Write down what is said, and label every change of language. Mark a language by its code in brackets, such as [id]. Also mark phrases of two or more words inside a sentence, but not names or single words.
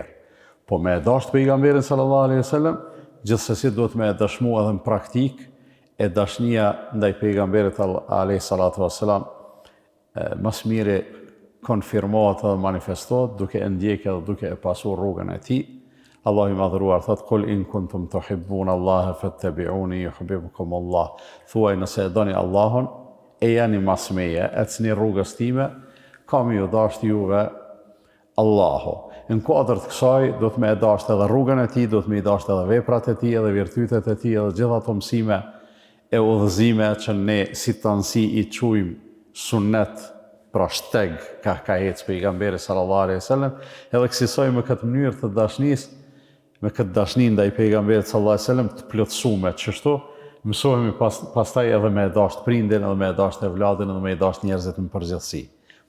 [sq] Po me e dasht pejgamberin [ar] صلى الله عليه وسلم, [sq] gjithsesi duhet me e dashmu edhe në praktik, e dashnia ndaj pejgamberit [ar] عليه الصلاة والسلام, [sq] mas miri konfirmohet dhe manifestohet duke e ndjekë dhe duke e pasur rrugën e tij. Allahu i madhëruar thot: [ar] "قل إن كنتم تحبون الله فاتبعوني يحببكم الله." [sq] Thuaj nëse e doni Allahun, e jani mas meje, ecni rrugës time, kam ju dasht juve Allahu. Në kuadër të kësaj do të më e dasht edhe rrugën e tij, do të më i dasht edhe veprat e tij, edhe virtytet e tij, edhe gjithë ato mësime e udhëzime që ne si tansi i quajmë sunnet, pra shteg ka ecë pejgamberi [ar] صلى الله عليه وسلم, [sq] edhe kësaj me këtë mënyrë të dashnisë, me këtë dashni ndaj pejgamberit [ar] صلى الله عليه وسلم [sq] të plotësuar çështu, mësohemi pastaj edhe me dasht prindin, edhe me dasht evladin, edhe me dasht njerëzit në përgjithësi.